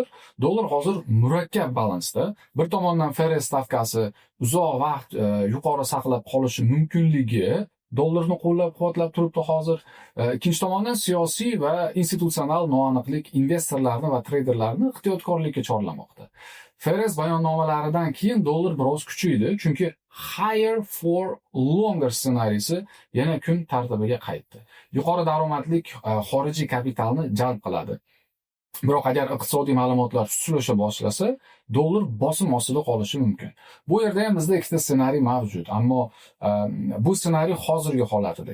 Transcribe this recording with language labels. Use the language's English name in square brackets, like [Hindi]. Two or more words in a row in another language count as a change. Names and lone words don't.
[Uzbek] Dollar hozir murakkab balansda. Bir tomondan FRS stavkasi uzoq vaqt yuqori saqlab qolishi mumkinligi dollarni qo'llab-quvvatlab turibdi hozir. Ikkinchi tomondan siyosiy va institutsional noaniqlik investorlarni va treyderlarni ehtiyotkorlikka chorlamoqda. FRS bayonnomalaridan keyin dollar biroz kuchaydi, chunki [English] higher for longer [Uzbek] ssenariysi yana kun tartibiga qaytdi. Yuqori daromadlik xorijiy kapitalni jalb qiladi. Biroq agar iqtisodiy ma'lumotlar sushilisha boshlasa, dollar bosim ostida qolishi mumkin. Bu yerda ham bizda ikkita ssenariy mavjud, ammo bu ssenariy hozirgi holatida.